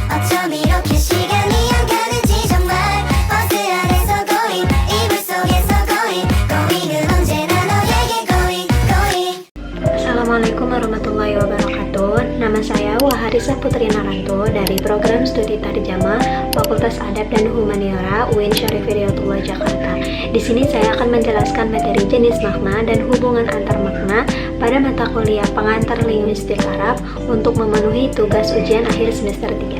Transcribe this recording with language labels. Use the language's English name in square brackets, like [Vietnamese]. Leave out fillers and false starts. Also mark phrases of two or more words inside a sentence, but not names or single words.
[Korean] 어쩜 이렇게 시간이 안 가는지 정말 버스 안에서 고잉 이불 속에서 고잉은 언제나 너에게 고잉. [Arabic] السلام عليكم ورحمة الله وبركاته. [Indonesian] Nama saya Waharisa Putri Naranto dari program studi Tarjamah Fakultas Adab dan Humaniora UIN Syarif Hidayatullah Jakarta. Di sini saya akan menjelaskan materi jenis makna dan hubungan antar makna pada mata kuliah pengantar linguistik Arab untuk memenuhi tugas ujian akhir semester 3.